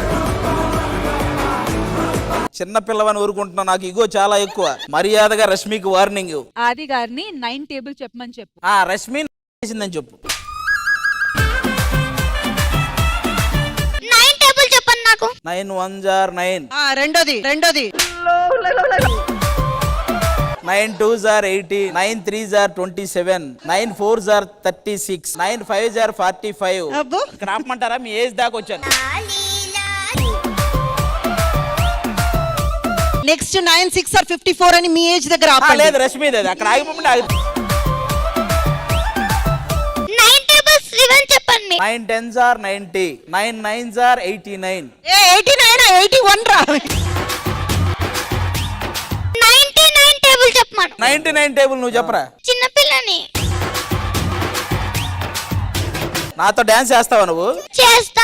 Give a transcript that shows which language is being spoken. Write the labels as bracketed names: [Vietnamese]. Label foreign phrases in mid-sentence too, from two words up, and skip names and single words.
[Telugu] చిన్నపిల్లవని ఊరుకుంటున్నావు, నాకు ఇగో చాలా ఎక్కువ. మర్యాదగా రష్మికి వార్నింగ్. ఆది గారిని 9 టేబుల్ చెప్పమని చెప్పు. రష్మి చేసిందని చెప్పు. 9 టేబుల్ చెప్పండి నాకు. [English] 9 1s are 9. [Telugu] రెండోది [English] 9 2s are 80. 9 3s are 27. 9 4s are 36. 9 5s are 45. [Telugu] ఇక్కడ ఆపమంటారా? మీ ఏజ్ దాకా వచ్చాను. నెక్స్ట్ 9 6 are 54 అని మీ ఏజ్ దగ్గర ఆపండి. లేదు రష్మి, అక్కడ ఆగిపోమంటే 9 టేబుల్స్ రివెన్ చెప్పండి. [English] 9 10s are 90. 9 9s are 89. [Telugu] 89 81 రా. 99 టేబుల్ చెప్పమను. 99 టేబుల్ నువ్వు చెప్పరా. చిన్నపిల్లని. నాతో డాన్స్ చేస్తావా నువ్వు? చేస్తా.